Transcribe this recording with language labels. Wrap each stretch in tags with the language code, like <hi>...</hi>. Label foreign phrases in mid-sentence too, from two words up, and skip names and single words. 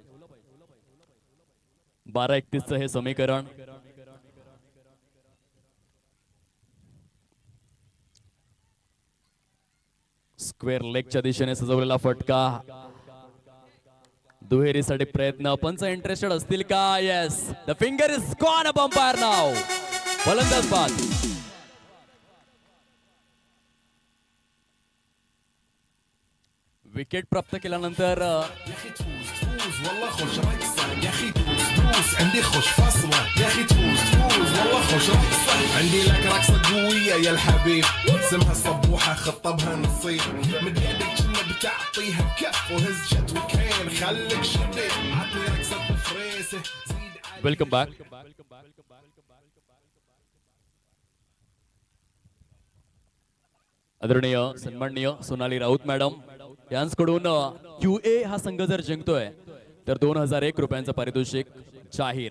<mr>12-31 हे समीकरण. स्क्वेअर लेगच्या दिशेने सजवलेला फटका. दुहेरीसाठी प्रयत्न. पंच इंटरेस्टेड असतील का? येस,</mr> <en>the finger is gone up umpire now.</en> <mr>फलंदाज बाद. विकेट प्राप्त केल्यानंतर</mr> <ar>والله خوش رقصة يا اخي تفوز عندي خوش فصلة يا اخي تفوز والله خوش رقصة عندي لك رقصة قوية يا الحبيب اسمها صبوحة خطبها نصيب من يدك كنا بتعطيها بكف وهز جت وكين خليك شديد عطني رقصة فريسة زيد.</ar> <en>welcome back.</en> <mr>आदरणीय सन्माननीय सोनाली राऊत मॅडम यांकडून QA हा संघ जर जिंकतोय तर 2001 रुपयांचं पारितोषिक जाहीर.</mr>